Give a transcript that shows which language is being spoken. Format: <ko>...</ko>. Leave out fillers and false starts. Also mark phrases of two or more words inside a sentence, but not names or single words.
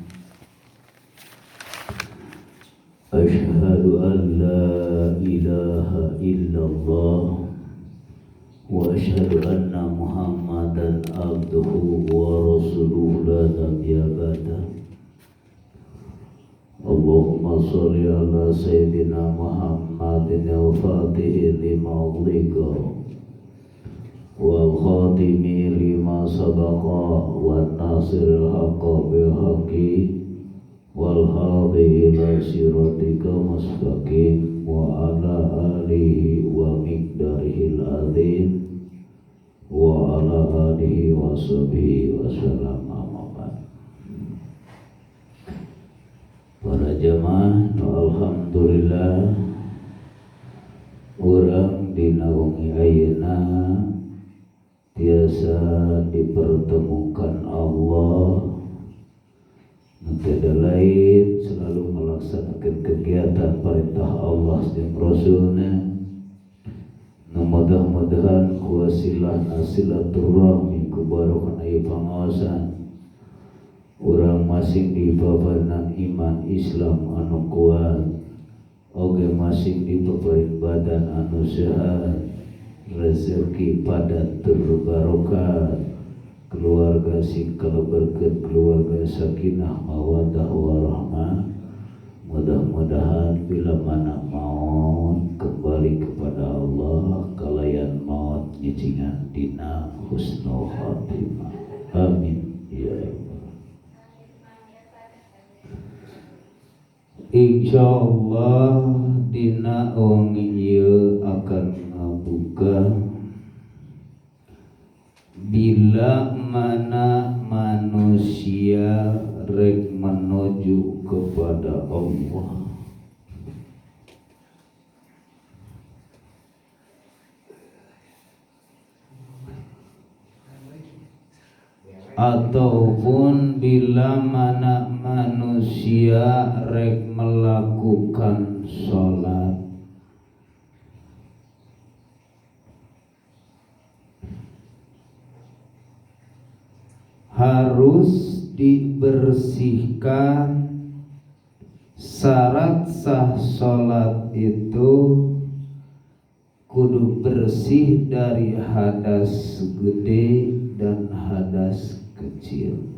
<ar>أشهد أن لا إله إلا الله وأشهد أن محمدا عبده ورسوله لا نبي بعده. اللهم صل على سيدنا محمد الفاتح لما أغلق والخاتم لما سبق والناصر الحق بالحق والهادي إلى صراطك المستقيم وعلى آله ومقداره العظيم وعلى آله وصحبه وسلم.</ar> <su>Para jamaah, alhamdulillah urang dina wengi ayeuna tiasa dipertemukan Allah.</su> <id>Tiada lain selalu melaksanakan kegiatan perintah Allah dan Rasulnya.</id> <su>Mudah-mudahan kuasilah silaturahmi kubarokan ayu pangaosan urang masing di babanan iman Islam anu kuat, oge masing di babaran badan anu sehat, rezeki padat terbarokah, keluarga sing kalaberkeun keluarga</su> <ar>سكينة مودة ورحمة.</ar> <su>Mudah-mudahan bila mana maut</su> <id>kembali kepada Allah,</id> <su>kalayan maut nyicingan dina</su> <ar>حسن الخاتمة.</ar> <su>Amin ya Allah. Insyaallah dina wengi ieu akan ngabuka bila mana manusia rek</su> <id>menuju kepada Allah. Ataupun bila mana manusia rek melakukan sholat, harus dibersihkan. Syarat sah sholat itu kudu bersih dari hadas gede dan hadas kecil.</id>